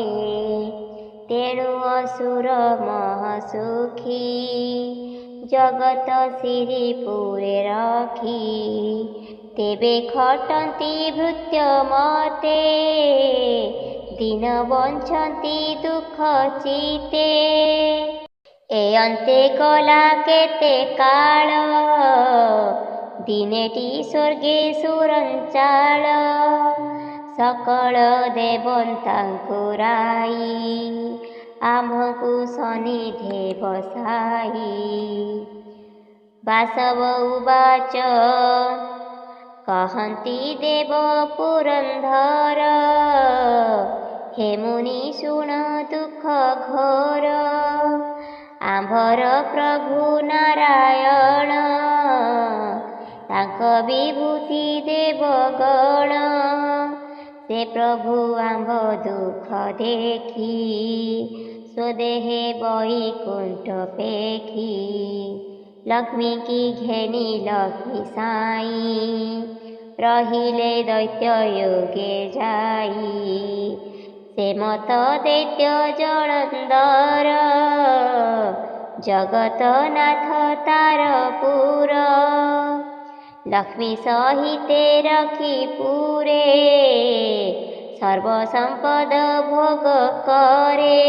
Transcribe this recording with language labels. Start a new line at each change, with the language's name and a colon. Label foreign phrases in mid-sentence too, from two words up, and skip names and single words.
Odia: ତେଣୁ ଅସୁର ମହସୁଖୀ ଜଗତ ସିରିପୁରେ ରଖି। ତେବେ ଖଟନ୍ତି ଭୃତ୍ୟ ମତେ ଦିନ ବଞ୍ଚନ୍ତି ଦୁଃଖ ଚିତ୍ତେ। ଏ ଅନ୍ତେ ଗଲା କେତେ କାଳ ଦିନେଟି ସ୍ୱର୍ଗେ ସୁରଞ୍ଚାଳ। ସକଳ ଦେବତାଙ୍କୁ ରାଇ ଆମ୍ଭକୁ ସନ୍ନିଧେ ବସାଇ। ବାସବ ଉବାଚ କହନ୍ତି ଦେବ ପୁରନ୍ଦର। ହେ ମୁନି ଶୁଣ ଦୁଃଖ ଘୋର। ଆମ୍ଭର ପ୍ରଭୁ ନାରାୟଣ ତାଙ୍କ ବିଭୂତି ଦେବଗଣ। ସେ ପ୍ରଭୁ ଆମ୍ଭ ଦୁଃଖ ଦେଖି ସ୍ୱଦେହେ ବୈକୁଣ୍ଠ ପେଖି। ଲକ୍ଷ୍ମୀ କି ଘେନି ଲକ୍ଷ୍ମୀ ସାଇ ରହିଲେ ଦୈତ୍ୟ ଯୋଗେ ଯାଇ। ସେ ମତ ଦୈତ୍ୟ ଜଳନ୍ଧର ଜଗତ ନାଥ ତାରପୁର। ଲକ୍ଷ୍ମୀ ସହିତେ ରଖି ପୁରେ ସର୍ବ ସମ୍ପଦ ଭୋଗ କରେ।